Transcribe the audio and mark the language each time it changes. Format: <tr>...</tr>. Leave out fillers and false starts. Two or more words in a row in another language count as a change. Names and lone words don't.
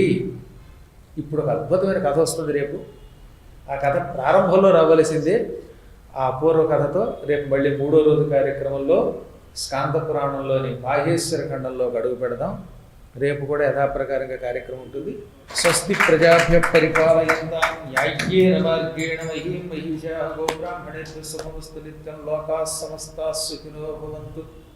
<te>ఇప్పుడు ఒక అద్భుతమైన కథ వస్తుంది రేపు. ఆ కథ ప్రారంభంలో రావలసిందే. ఆ పూర్వ కథతో రేపు మళ్ళీ 3వ రోజు కార్యక్రమంలో స్కాంద పురాణంలోని మాహేశ్వర ఖండంలో అడుగు పెడదాం. రేపు కూడా యథాప్రకారంగా కార్యక్రమం ఉంటుంది.</te> <sa>స్వస్తి ప్రజాభ్య పరిపాలయంతాం న్యాయ్యేన మార్గేణ మహీం మహిషా గోబ్రాహ్మణేభ్యः శుభమస్తు నిత్యం లోకాः సమస్తాः సుఖినో భవంతు.</sa>